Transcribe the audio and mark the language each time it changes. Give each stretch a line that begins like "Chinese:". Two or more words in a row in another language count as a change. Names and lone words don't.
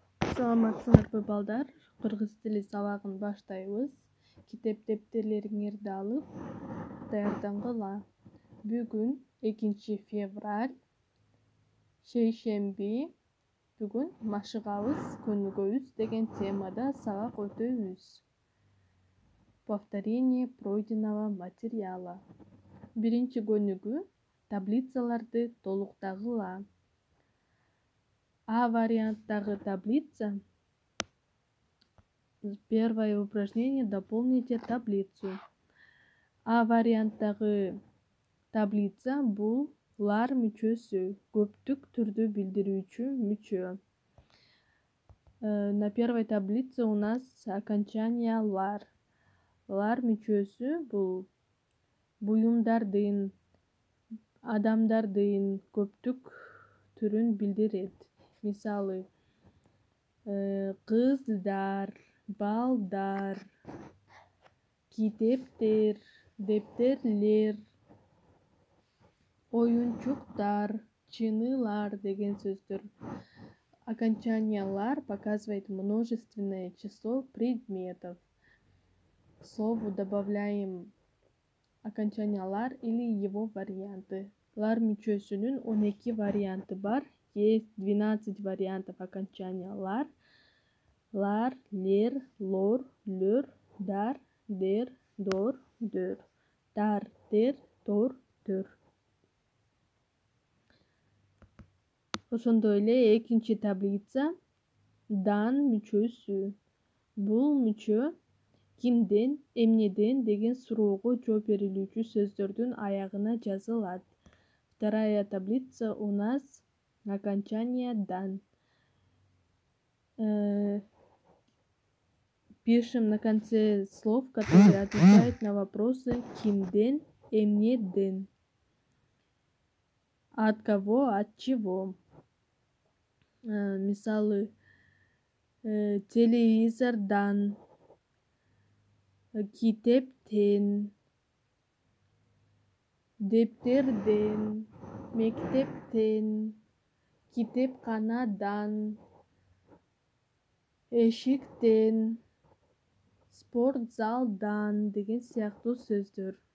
Kyrgyz: Саламатсыңарбы балдар, кыргыз тили сабагын баштайбыз. Китеп дептерлериңерди алып даярдангыла. Бүгүн 2 февраль, шейшемби. Бүгүн машыгабыз, көнүгөбүз деген темада сабак өтөбүз.
Russian: Повторение пройденного материала.
Kyrgyz: Биринчи көнүгүү таблицаларды толуктагыла. А варианттагы таблица.
Russian: Первое упражнение. Дополните таблицу.
Kyrgyz: А варианттагы таблица бул лар мүчөсү, көптүк түрдү билдирүүчү мүчө.
Russian: На первой таблице у нас окончание лар.
Kyrgyz: Лар мүчөсү бул буюмдардын, адамдардын көптүк түрүн билдирет. Мисалы, кыздар, балдар, китептер, дептерлер, оюнчуктар, чынылар деген сөздөр.
Russian: Окончаниялар показывает множественное число предметов. К слову добавляем окончаниялар или его варианты.
Kyrgyz: Лар мүчөсүнүн 12 варианты бар.
Russian: Есть 12 вариантов окончания лар.
Kyrgyz: Лар, лер, лор, лөр, дар, дер, дор, дөр. Дар, дер, дор, дөр. Ошондой эле экинчи таблица дан мүчөсү. Бул мүчө кимден, эмнеден деген суроого жооп берилүүчү сөздөрдүн аягына жазылат.
Russian: Вторая таблица у нас окончание дан. Пишем на конце слов, которые отвечают на вопросы
Kyrgyz: кимден, эмнеден.
Russian: От кого, от чего.
Kyrgyz: Мисалы, телевизордан, китептен, дептерден, мектептен, китепканадан, эшиктен, спортзалдан деген сыяктуу сөздөр.